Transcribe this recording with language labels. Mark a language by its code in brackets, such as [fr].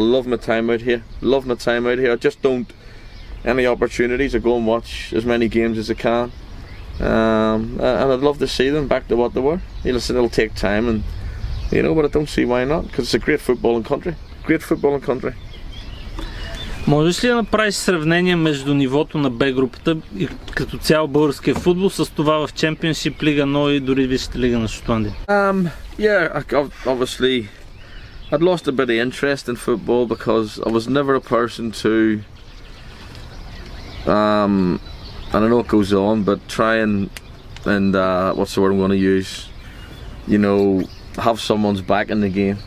[en] I love my time out here, I just don't any opportunities to go and watch as many games as I can. And I'd love to see them back to what they were. You know, it'll take time, and you know, but I don't see why not, because it's a great footballing country. [bg] Можеш ли да направиш сравнение между нивото на Б групата и като цял българския футбол с това в Championship, Лига 1 и дори Висшата лига на Шотландия? [en] Yeah, obviously I'd lost a bit of interest in football because I was never a person to and I know it goes on, but try and what's the word I'm going to use, you know, have someone's back in the game.